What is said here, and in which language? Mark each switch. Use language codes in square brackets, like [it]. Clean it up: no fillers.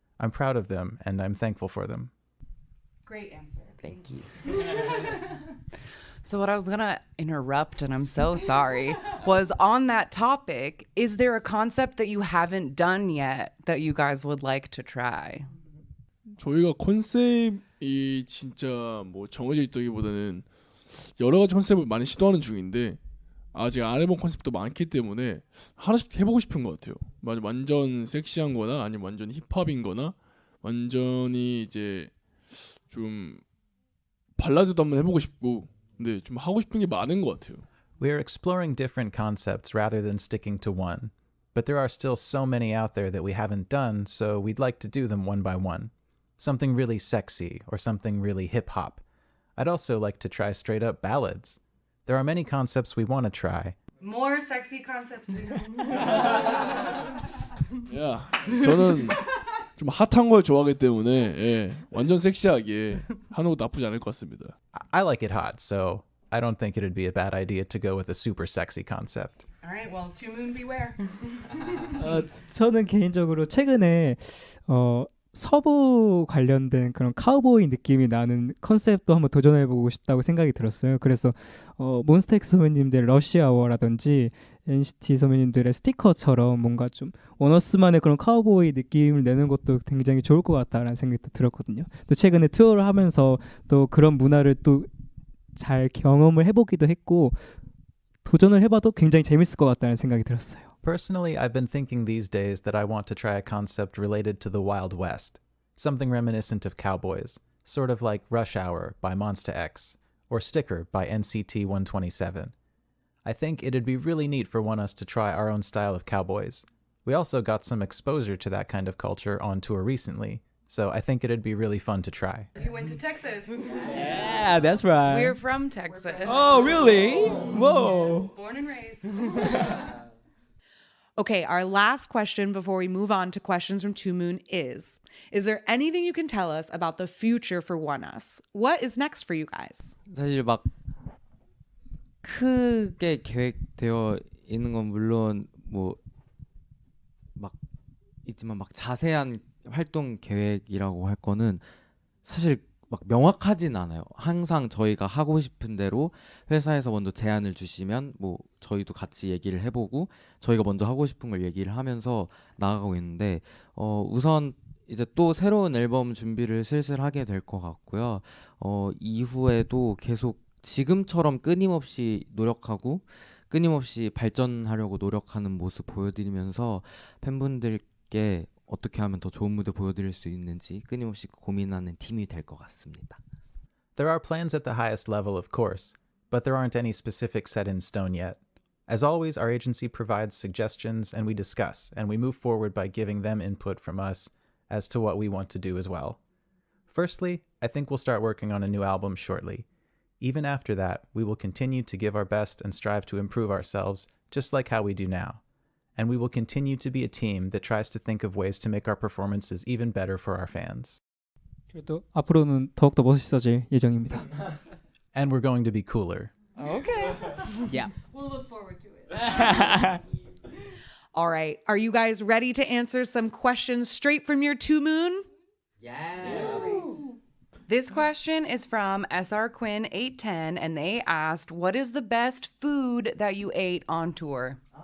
[en] I'm proud of them and I'm thankful for them. Great answer. Thank you. So what I was going to interrupt, and I'm so sorry, was on that topic, is there a concept that you haven't done yet that you guys would like to try? [ko] 저희가 컨셉이 진짜 뭐 정해져 있다기보다는 여러 가지 컨셉을 많이 시도하는 중인데 아직 안 해본 컨셉도 많기 때문에 하나씩 해보고 싶은 것 같아요. 완전 섹시한 거나 아니면 완전 힙합인 거나 완전히 이제 좀 발라드도 한번 해보고 싶고 근데 좀 하고 싶은 게 많은 것 같아요. [en] We are exploring different concepts rather than sticking to one. But there are still so many out there that we haven't done, so we'd like to do them one by one. Something really sexy or something really hip-hop. I'd also like to try straight-up ballads. There are many concepts we want to try. More sexy concepts. [ko] 야, 저는 좀 핫한 걸 좋아하기 때문에 예, 완전 섹시하게 하는 것도 나쁘지 않을 것 같습니다. [en] I like it hot, so I don't think it'd be a bad idea to go with a super sexy concept. All right, well, two moon beware. [ko] 저는 개인적으로 최근에 서부 관련된 그런 카우보이 느낌이 나는 컨셉도 한번 도전해보고 싶다고 생각이 들었어요. 그래서 몬스타엑스 선배님들 러시아워라든지 NCT 선배님들의 스티커처럼 뭔가 좀 원어스만의 그런 카우보이 느낌을 내는 것도 굉장히 좋을 것 같다라는 생각이 또 들었거든요. 또 최근에 투어를 하면서 또 그런 문화를 또 잘 경험을 해보기도 했고 도전을 해봐도 굉장히 재밌을 것 같다는 생각이 들었어요. [en] Personally, I've been thinking these days that I want to try a concept related to the Wild West, something reminiscent of cowboys, sort of like Rush Hour by Monsta X, or Sticker by NCT 127. I think it'd be really neat for ONEUS to try our own style of cowboys. We also got some exposure to that kind of culture on tour recently, so I think it'd be really fun to try. You went to Texas. Yeah, that's right. We're from Texas. Oh, really? Whoa. Born and raised. Okay, our last question before we move on to questions from Two Moon is there anything you can tell us about the future for ONEUS? What is next for you guys? [ko] 사실 막 크게 계획되어 있는 건 물론 뭐 막 있지만 막 자세한 활동 계획이라고 할 거는 사실 막 명확하진 않아요. 항상 저희가 하고 싶은 대로 회사에서 먼저 제안을 주시면 뭐 저희도 같이 얘기를 해보고 저희가 먼저 하고 싶은 걸 얘기를 하면서 나아가고 있는데 우선 이제 또 새로운 앨범 준비를 슬슬 하게 될 것 같고요. 이후에도 계속 지금처럼 끊임없이 노력하고 끊임없이 발전하려고 노력하는 모습 보여드리면서 팬분들께 어떻게 하면 더 좋은 무대 보여드릴 수 있는지 끊임없이 고민하는 팀이 될 것 같습니다. [en] There are plans at the highest level, of course, but there aren't any specifics set in stone yet. As always, our agency provides suggestions and we discuss, and we move forward by giving them input from us as to what we want to do as well. Firstly, I think we'll start working on a new album shortly. Even after that, we will continue to give our best and strive to improve ourselves, just like how we do now. And we will continue to be a team that tries to think of ways to make our performances even better for our fans. [ko] 그래도 앞으로는 더욱더 멋있어질 예정입니다. [en] And we're going to be cooler. Okay. Yeah. We'll look forward to it. All right, are you guys ready to answer some questions straight from your Two Moon? This question is from SR Quinn 810 and they asked, what is the best food that you ate on tour?